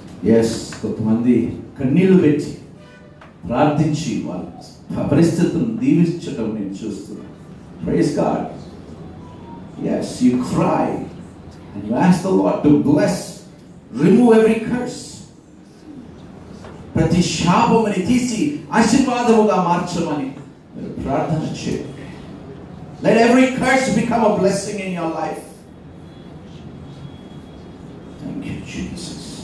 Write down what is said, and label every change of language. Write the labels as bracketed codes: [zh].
[en] Yes, [te] కొంతమంది కన్నీళ్లు పెట్టి ప్రార్థించి వాళ్ళ పరిస్థితులను దీవించడం నేను చూస్తున్నాను. [en] Praise God. Yes, you cry and you ask the Lord to bless, remove every curse. [te] ప్రతి శాపముని తీసి ఆశీర్వాదముగా మార్చమని మీరు ప్రార్థన చేయండి. [en] Let every curse become a blessing in your life. Thank you, Jesus.